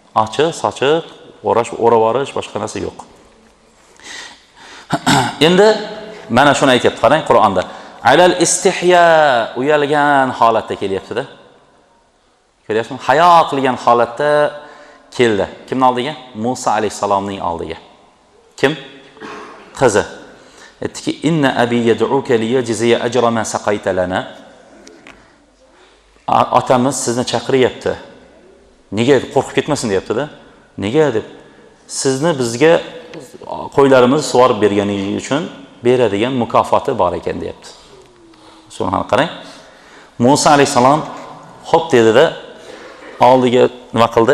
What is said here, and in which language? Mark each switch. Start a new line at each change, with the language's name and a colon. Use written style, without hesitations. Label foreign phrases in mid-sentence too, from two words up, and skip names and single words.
Uzbek: Ochiq, sochiq o'ravarish, boshqa narsa yo'q. Endi mana shuni aytibdi, qarang Qur'onda.
Arabic: على استحياء,
Uzbek: uyalgan holatda kelyapti-da. Ko'ryapsizmi? Hayo qilgan holatda keldi. Kimning oldiga? Musa alayhisalomning oldiga. Kim? Qizi. Aytdiki,
Arabic: "إن أبي يدعوك ليجزيك أجر ما سقيت لنا."
Uzbek: Otamiz sizni chaqiryapti. Nega qo'rqib ketmasin deyapti-da. Nega deb? Sizni bizga qo'ylarimizni sug'orib berganingiz uchun beradigan mukofoti bor ekan deyapti. Subhanalloh, qarang. Musa alayhisalom xo'p dedi-da, oldiga nima qildi?